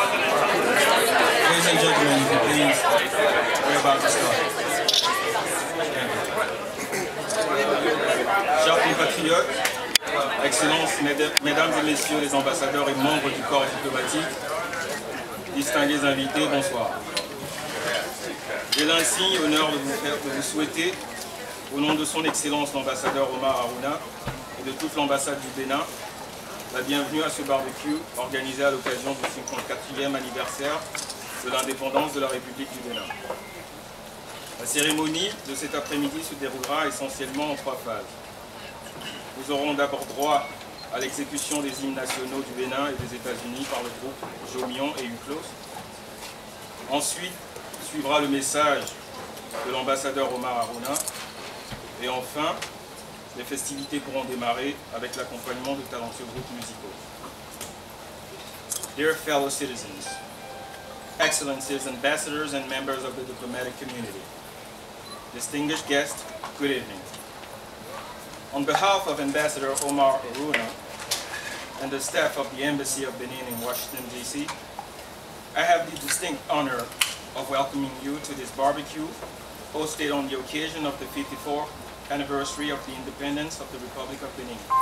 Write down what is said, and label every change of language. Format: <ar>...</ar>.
<en>Ladies and gentlemen, if you please, we're about to start.</en> <fr>Chers compatriotes, Excellences, Mesdames et Messieurs les ambassadeurs et membres du corps diplomatique, distingués invités, bonsoir. J'ai l'insigne honneur de vous souhaiter, au nom de son Excellence l'ambassadeur Omar Harouna et de toute l'ambassade du Bénin, la bienvenue à ce barbecue organisé à l'occasion du 54e anniversaire de l'indépendance de la République du Bénin. La cérémonie de cet après-midi se déroulera essentiellement en 3 phases. Nous aurons d'abord droit à l'exécution des hymnes nationaux du Bénin et des États-Unis par le groupe Jomion et UCLOS. Ensuite, suivra le message de l'ambassadeur Omar Harouna. Et enfin, les festivités pourront démarrer avec l'accompagnement de talentueux groupes musicaux.</fr> <en>Dear fellow citizens, Excellencies, ambassadors and members of the diplomatic community, distinguished guests, good evening. On behalf of Ambassador Omar Harouna and the staff of the Embassy of Benin in Washington, D.C., I have the distinct honor of welcoming you to this barbecue hosted on the occasion of the 54th anniversary of the independence of the Republic of Benin.</en>